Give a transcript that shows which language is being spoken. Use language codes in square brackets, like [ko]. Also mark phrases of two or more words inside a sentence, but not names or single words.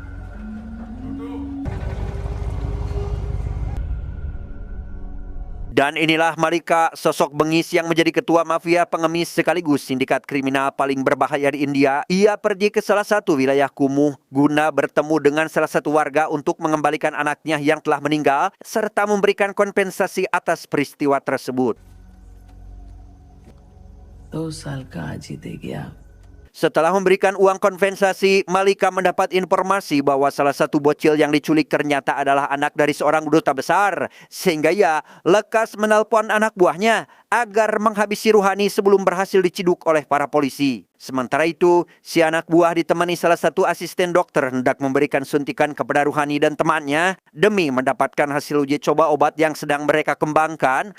[id] Dan inilah Marika, sosok bengis yang menjadi ketua mafia pengemis sekaligus sindikat kriminal paling berbahaya di India. Ia pergi ke salah satu wilayah kumuh guna bertemu dengan salah satu warga untuk mengembalikan anaknya yang telah meninggal serta memberikan kompensasi atas peristiwa tersebut. [hi] 2 साल का आज ही दे गया। [id] Setelah memberikan uang kompensasi, Malika mendapat informasi bahwa salah satu bocil yang diculik ternyata adalah anak dari seorang duta besar. Sehingga ia lekas menelpon anak buahnya agar menghabisi Ruhani sebelum berhasil diciduk oleh para polisi. Sementara itu, si anak buah ditemani salah satu asisten dokter hendak memberikan suntikan kepada Ruhani dan temannya demi mendapatkan hasil uji coba obat yang sedang mereka kembangkan.